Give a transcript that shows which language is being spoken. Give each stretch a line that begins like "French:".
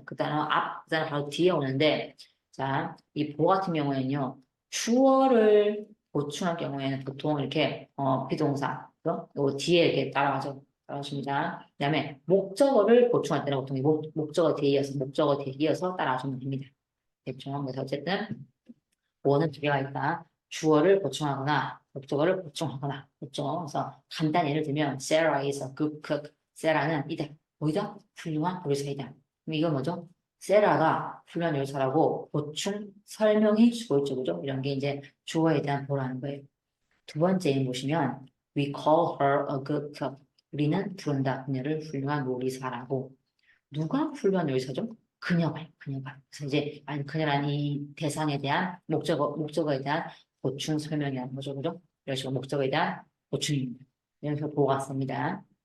Korean: 그 단어 바로 뒤에 오는데, 자, 이 보어 같은 경우에는요, 주어를 보충할 경우에는 보통 이렇게, 비동사, 요 뒤에 이렇게 따라가죠. 따라오십니다. 그 다음에 목적어를 보충할 때는 보통 목적어 뒤에 이어서 따라주면 됩니다. 대충 그래서 어쨌든 보어는 두 개가 있다. 주어를 보충하거나 목적어를 보충하거나 그렇죠. 그래서 간단 예를 들면
English: Sarah is a good cook.
Korean: 세라는 이다 뭐이다? 훌륭한 요리사이다. 그럼 이건 뭐죠? 세라가 훌륭한 요리사라고 보충 설명해 주고 있죠. 그죠? 이런 게 이제 주어에 대한 보라는 거예요. 두 번째 보시면
English: We call her a good cook.
Korean: 우리는 부른다. 그녀를 훌륭한 요리사라고. 누가 훌륭한 요리사죠? 그녀가. 그래서 이제 그녀라는 이 대상에 대한 목적어에 대한 보충 설명이라는 거죠. 그죠? 이런 식으로 목적어에 대한 보충입니다. 이런 식으로 보고 왔습니다.